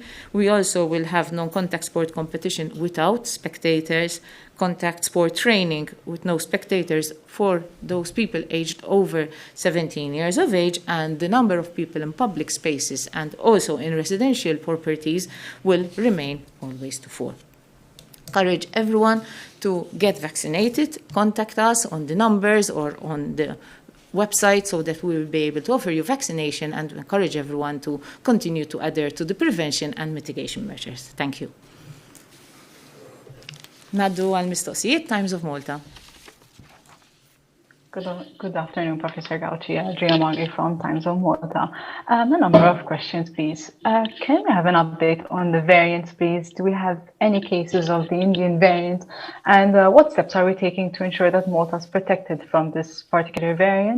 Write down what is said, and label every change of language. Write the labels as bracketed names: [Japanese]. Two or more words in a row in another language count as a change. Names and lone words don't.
[English] We also will have non-contact sport competition without spectators, contact sport training with no spectators for those people aged over 17 years of age, and the number of people in public spaces and also in residential properties will remain always to 4. Encourage everyone to get vaccinated. Contact us on the numbers or on the website so that we will be able to offer you vaccination, and encourage everyone to continue to adhere to the prevention and mitigation measures. Thank you. [Maltese] Naddu għal-mistoqsijiet, Times of Malta. [English] Good afternoon, Professor Gauci. Adria Maggi from Times of Malta. A number of questions, please. Can we have an update on the variants, please? Do we have any cases of the Indian variant? And what steps are we taking to ensure that Malta is protected from this particular variant?